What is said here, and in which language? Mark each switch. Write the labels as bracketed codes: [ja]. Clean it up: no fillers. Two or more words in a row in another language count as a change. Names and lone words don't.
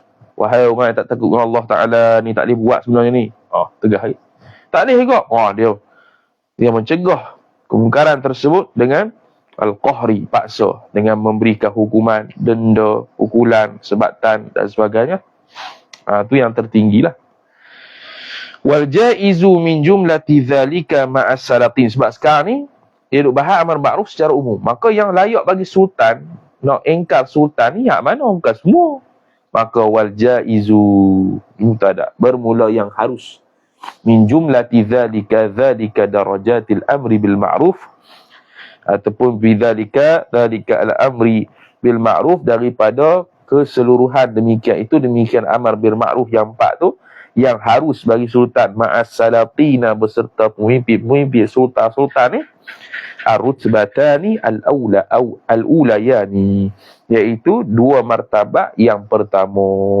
[ms] Wahai orang yang tak takut dengan Allah Ta'ala ni, tak boleh buat sebenarnya ni. Tegas. Tak boleh juga. Dia mencegah kemungkaran tersebut dengan al-qahri, paksa, dengan memberikan hukuman, denda, pukulan, sebatan dan sebagainya. Itu yang tertinggilah. [ar] والجائز من جملة ذلك مع السلاطين. [ms] Sebab sekarang ni dia duk bahas amar ma'ruf secara umum. Maka yang layak bagi sultan, nak engkar sultan ni hak mana? Bukan semua. Maka [ar] والجائز مبتدأ, [ms] bermula yang harus, [ar] من جملة ذلك درجات أمر بالمعروف ataupun بذلك الأمر بالمعروف, [ms] daripada keseluruhan demikian itu, demikian amar bil ma'ruf yang empat tu, yang harus bagi sultan, [ar] مع السلاطين, [ms] beserta pemimpin sultan ni, [ar] الرتبتان العليان, [ms] iaitu dua martabat yang pertama.